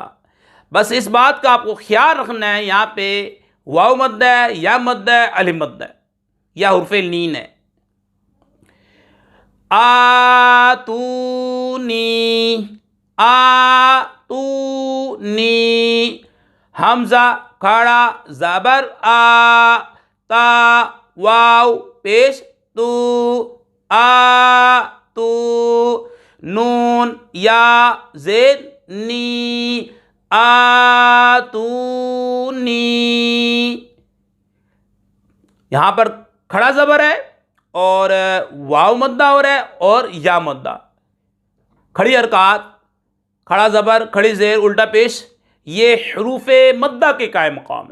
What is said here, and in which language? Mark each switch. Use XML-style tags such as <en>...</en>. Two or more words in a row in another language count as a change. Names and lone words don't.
<ur>بس اس بات کا آپ کو خیال رکھنا ہے، یہاں پہ واو مدہ ہے، یا مدہ ہے، الف مدہ ہے، یا حرف لین ہے۔ آتونی، آتونی، حمزہ کھڑا زبر آ، تا، واو پیش تو، آتو، نون یا زیر نی، آتونی، یہاں پر کھڑا زبر ہے اور واو مدہ ہو رہا ہے اور یا مدہ. کھڑی حرکات، کھڑا زبر، کھڑی زیر، الٹا پیش، یہ حروف مدہ کے قائم مقام ہے.</ur>